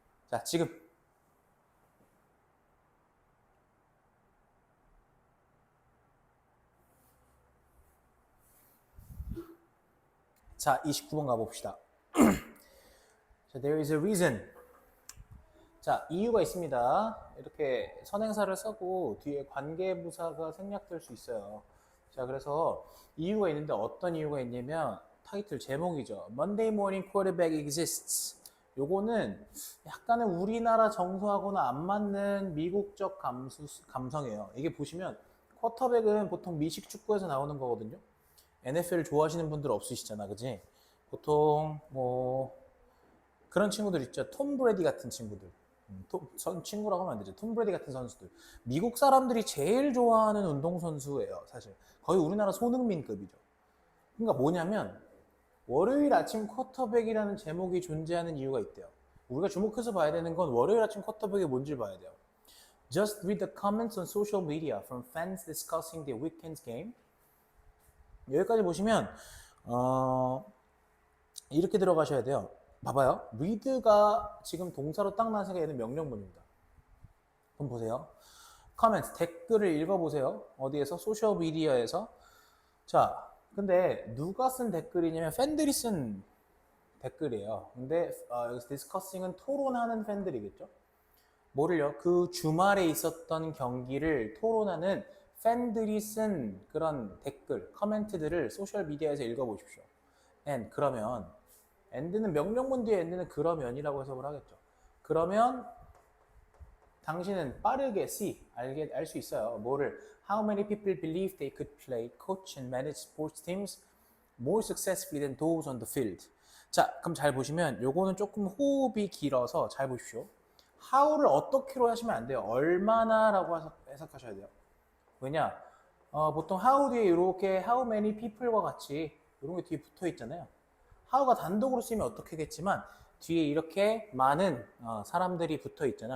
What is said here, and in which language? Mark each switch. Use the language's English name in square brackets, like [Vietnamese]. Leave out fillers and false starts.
[Korean] 자, 지금 자, 29번 가봅시다. 자, [English] there is a reason. [Korean] 자, 이유가 있습니다. 이렇게 선행사를 쓰고 뒤에 관계부사가 생략될 수 있어요. 자, 그래서 이유가 있는데 어떤 이유가 있냐면 타이틀 제목이죠. [English] Monday morning quarterback exists. [Korean] 요거는 약간은 우리나라 정서하고는 안 맞는 미국적 감성이에요. 이게 보시면 쿼터백은 보통 미식 축구에서 나오는 거거든요. NFL 좋아하시는 분들 없으시잖아, 그지? 보통 뭐 그런 친구들 있죠. 톰 브레디 같은 친구들. 친구라고 하면 안 되죠. 톰 브레디 같은 선수들. 미국 사람들이 제일 좋아하는 운동선수예요, 사실. 거의 우리나라 손흥민급이죠. 그러니까 뭐냐면 월요일 아침 쿼터백이라는 제목이 존재하는 이유가 있대요. 우리가 주목해서 봐야 되는 건 월요일 아침 쿼터백이 뭔지 봐야 돼요. [English] Just read the comments on social media from fans discussing the weekend's game. [Korean] 여기까지 보시면 이렇게 들어가셔야 돼요. 봐봐요. read가 지금 동사로 딱 나서게 되는 명령문입니다. 그럼 보세요. comments, 댓글을 읽어보세요. 어디에서? 소셜 미디어에서. 자, 근데 누가 쓴 댓글이냐면 팬들이 쓴 댓글이에요. 근데 여기서 discussing은 토론하는 팬들이겠죠. 뭐를요? 그 주말에 있었던 경기를 토론하는 팬들이 쓴 그런 댓글, 커멘트들을 소셜 미디어에서 읽어보십시오. 그러면 and는 명령문 뒤에 and는 그러면이라고 해석을 하겠죠. 그러면 당신은 빠르게 알 수 있어요. 뭐를? [English] How many people believe they could play, coach and manage sports teams more successfully than those on the field? [Korean] 자, 그럼 잘 보시면 요거는 조금 호흡이 길어서 잘 보십시오. how를 어떻게로 하시면 안 돼요. 얼마나라고 해석하셔야 돼요. 왜냐? 보통 how 뒤에 이렇게 [English] how many people [Korean] 과 같이 이런 게 뒤에 붙어 있잖아요. how가 단독으로 쓰면 어떻게겠지만 뒤에 이렇게 많은 사람들이 붙어 있잖아.